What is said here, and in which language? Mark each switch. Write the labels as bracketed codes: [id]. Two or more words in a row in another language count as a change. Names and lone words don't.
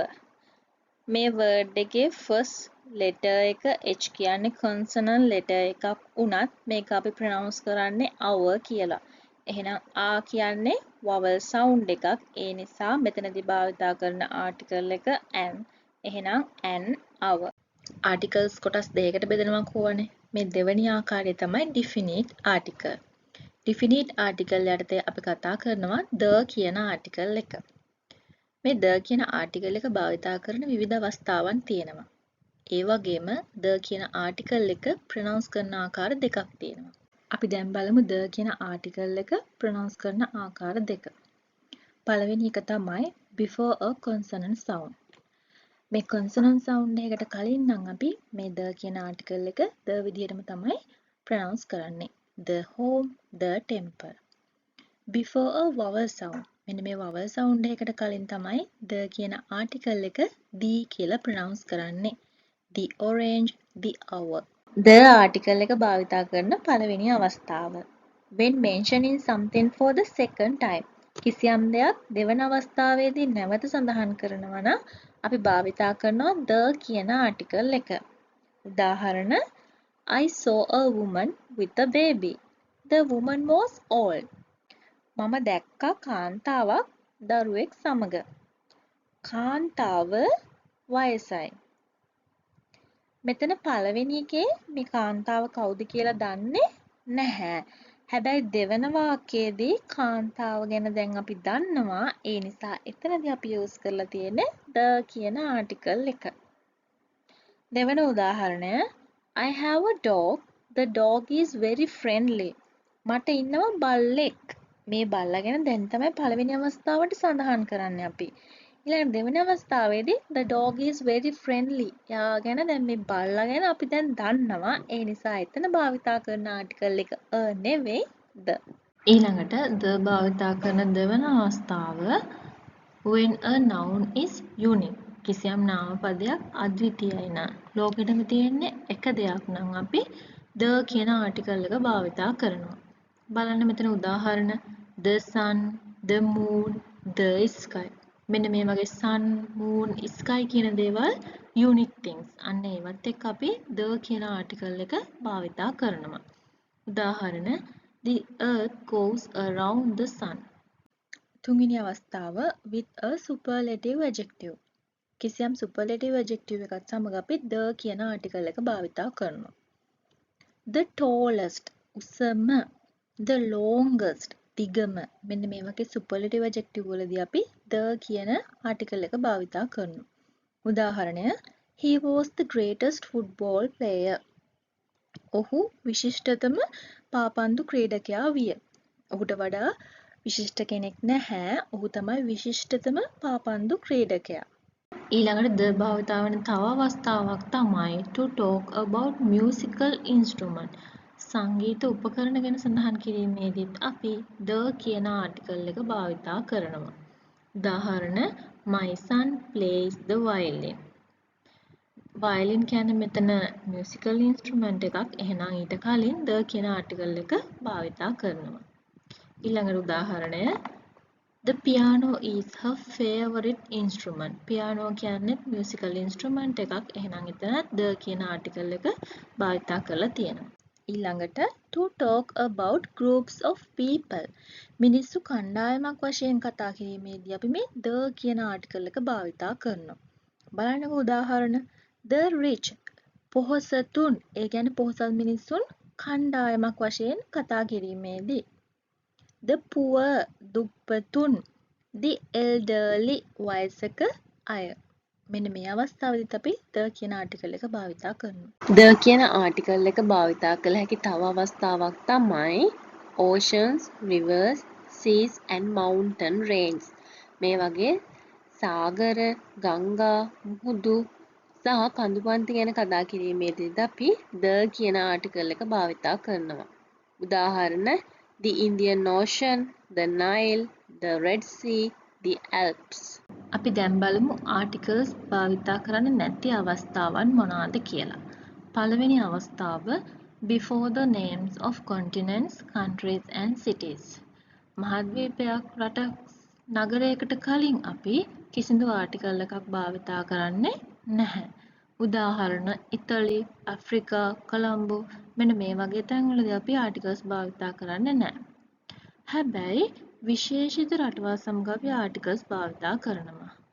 [si] මේ word එකේ [en] first letter [si] එක h කියන්නේ [en] consonant letter [si] එකක් වුණත් මේක අපි pronounce කරන්නේ our කියලා. එහෙනම් a කියන්නේ [en] vowel sound [si] එකක්. ඒ නිසා මෙතනදී භාවිතා කරන article එක an. එහෙනම් [en] an our. [si] articles කොටස් දෙකකට බෙදනවා කියවනේ. මේ දෙවෙනි ආකාරය තමයි [en] definite article. definite article [si] යටතේ අපි කතා කරනවා the කියන article එක. මේ the කියන article එක භාවිතා කරන විවිධ අවස්ථාවන් තියෙනවා. ඒ වගේම the කියන article එක pronounce කරන ආකාර දෙකක් තියෙනවා. අපි දැන් බලමු the කියන article එක pronounce කරන ආකාර දෙක. පළවෙනි එක තමයි [en] before a consonant sound. [si] මේ [en] consonant sound [si] එකකට කලින් නම් අපි මේ the කියන article එක the විදිහටම තමයි pronounce කරන්නේ. [en] the home, the temple. Before a vowel sound. [si] මෙන්න මේ [en] vowel sound [si] එකකට කලින් තමයි the කියන article එක the කියලා pronounce කරන්නේ. [en] The orange, the hour. The article [si] එක භාවිතා කරන පළවෙනි අවස්ථාව. [en] When mentioning something for the second time. [si] කිසියම් දෙයක් දෙවන අවස්ථාවේදී නැවත සඳහන් කරනවා නම් අපි භාවිතා කරනවා the කියන article එක. [en] උදාහරණ I saw a woman with a baby. The woman was old. [si] මම දැක්කා කාන්තාවක් දරුවෙක් සමග. කාන්තාව වයසයි. මෙතන පළවෙනි එකේ මේ කාන්තාව කවුද කියලා දන්නේ නැහැ. හැබැයි දෙවන වාක්‍යයේදී කාන්තාව ගැන දැන් අපි දන්නවා. ඒ නිසා එතනදී අපි යූස් කරලා තියෙන්නේ the කියන article එක. දෙවන උදාහරණය [en] I have a dog. The dog is very friendly. [si] මට ඉන්නවා බල්ලෙක්. මේ බල්ලා ගැන දැන් තමයි පළවෙනි අවස්ථාවට සඳහන් කරන්නේ අපි. ඊළඟ දෙවෙනි අවස්ථාවේදී [en] the dog is very friendly. [si] යා ගැන දැන් මේ බල්ලා ගැන අපි දැන් දන්නවා. ඒ නිසා එතන භාවිතා කරන ආටිකල් එක a නෙවෙයි the. ඊළඟට the භාවිතා කරන දෙවන අවස්ථාව [en] when a noun is unique. [si] කිසියම් නාමපදයක් අද්විතීයයි නම් ලෝකෙටම තියෙන්නේ එක දෙයක් නම් අපි the කියන ආටිකල් එක භාවිතා කරනවා. බලන්න මෙතන උදාහරණ [en] the sun, the moon, the sky. [si] මෙන්න මේ වගේ sun, moon, sky කියන දේවල් [en] unique things. [si] අන්න ඒවත් එක්ක අපි the කියන article එක භාවිතා කරනවා. [en] උදාහරණ the earth goes around the sun. [si] තුන්වෙනි අවස්ථාව [en] with a superlative adjective. [si] කිසියම් [en] superlative adjective [si] එකත් සමග අපි the කියන article එක භාවිතා කරනවා. [en] The tallest උසම, the longest දිගම. [si] මෙන්න මේ වගේ [en] superlative adjective [si] වලදී අපි the කියන article එක භාවිතා කරනවා. [en] උදාහරණය he was the greatest football player. [si] ඔහු විශිෂ්ටතම පාපන්දු ක්‍රීඩකයා විය. ඔහුට වඩා විශිෂ්ට කෙනෙක් නැහැ. ඔහු තමයි විශිෂ්ටතම පාපන්දු ක්‍රීඩකයා. ඊළඟට the භාවිතා වන තව අවස්ථාවක් තමයි [en] to talk about musical instrument. [si] සංගීත උපකරණ ගැන සඳහන් කිරීමේදීත් අපි the කියන ආටිකල් එක භාවිතා කරනවා. [en] උදාහරණ my son plays the violin. [si] violin කියන්නේ මෙතන [en] musical instrument [si] එකක්. එහෙනම් ඊට කලින් the කියන ආටිකල් එක භාවිතා කරනවා. ඊළඟ උදාහරණය [en] the piano is her favorite instrument. [si] piano කියන්නේ [en] musical instrument [si] එකක්. එහෙනම් එතන the කියන ආටිකල් එක භාවිතා කරලා තියෙනවා. [en] ඊළඟට to talk about groups of people. [si] මිනිස්සු කණ්ඩායමක් වශයෙන් කතා කිරීමේදී අපි මේ the කියන ආටිකල් එක භාවිතා කරනවා. බලන්නකෝ උදාහරණ [en] the rich [si] පොහොසතුන්. ඒ කියන්නේ පොහොසත් මිනිස්සුන් කණ්ඩායමක් වශයෙන් කතා කිරීමේදී [en] the poor [si] දුප්පතුන්, [en] the elderly [si] වයසක අය. මෙන්න මේ අවස්ථාවේදීත් අපි the කියන ආටිකල් එක භාවිතා කරනවා. the කියන ආටිකල් එක භාවිතා කළ හැකි තව අවස්ථාවක් තමයි [en] oceans, rivers, seas and mountain range. [si] මේ වගේ සාගර, ගංගා, මුහුදු සහ කඳුපන්ති ගැන කතා කිරීමේදීත් අපි the කියන ආටිකල් එක භාවිතා කරනවා. [en] උදාහරණ the Indian Ocean, the Nile, the Red Sea, the Alps. [si] අපි දැන් බලමු ආටිකල්ස් භාවිතා කරන්නේ නැති අවස්ථාවන් මොනවාද කියලා. පළවෙනි අවස්ථාව [en] before the names of continents, countries and cities. [si] මහද්වීපයක්, රටක්, නගරයකට කලින් අපි කිසිදු ආටිකල් එකක් භාවිතා කරන්නේ නැහැ. උදාහරණ ඉතාලි, ඇෆ්‍රිකා, කොලම්බෝ මෙන්න මේ වගේ තැන්වලදී අපි ආටිකල්ස් භාවිතා කරන්නේ නැහැ. හැබැයි විශේෂිත රටවල් සමග අපි ආටිකල්ස් භාවිතා කරනවා.